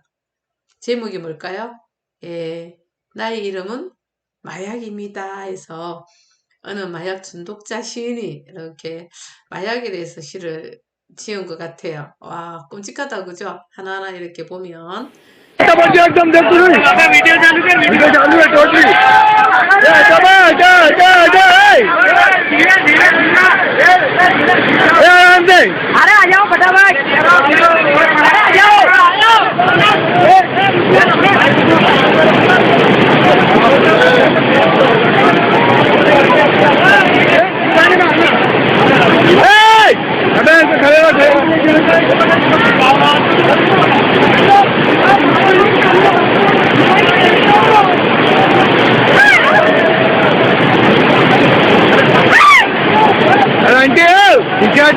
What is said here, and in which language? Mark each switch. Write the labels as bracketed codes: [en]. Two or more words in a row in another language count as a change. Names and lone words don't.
[ko] 제목이 뭘까요? 예, 나의 이름은 마약입니다. 해서 어느 마약 중독자 시인이 이렇게 마약에 대해서 시를 지은 것 같아요. 와, 끔찍하다, 그죠? 하나하나 이렇게 보면. [hi] एकदम देख तू वीडियो चालू है टोटली आराम से अरे आ जाओ फटाफट अरे आ जाओ खड़े आंटी पीछे आ